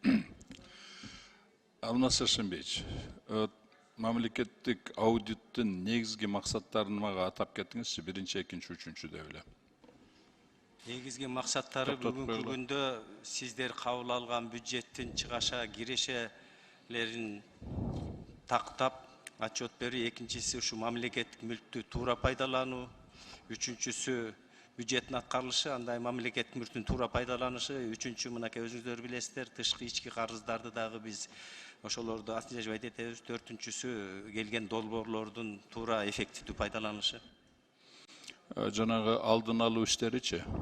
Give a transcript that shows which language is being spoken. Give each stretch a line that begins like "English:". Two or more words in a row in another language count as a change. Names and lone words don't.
Kazakh: Алмас Сәрсенбеевич, мемлекеттік аудиттің негізгі мақсаттарын маға атап кеттіңізші, бірінші, екінші, үшінші дәуле. Негізгі мақсаттары бүгінгі күнде сіздер қабыл алған бюджеттің шығаша кирешелерін тақтап отчет беру, екіншісі ушу мемлекеттік мүлікті тура пайдалану,
Kyrgyz: үчүнчүсү бюджеттин аткарылышы, андай мамлекеттик мүлктүн туура пайдаланышы, үчүнчү мынакей өзүңүздөр билесиздер, тышкы ички карыздарды дагы биз ошолорду астыжабайт этебиз. Төртүнчүсү келген долбоорлордун туура эффективдүү пайдаланышы. Жанагы алдын алуу иштеричи?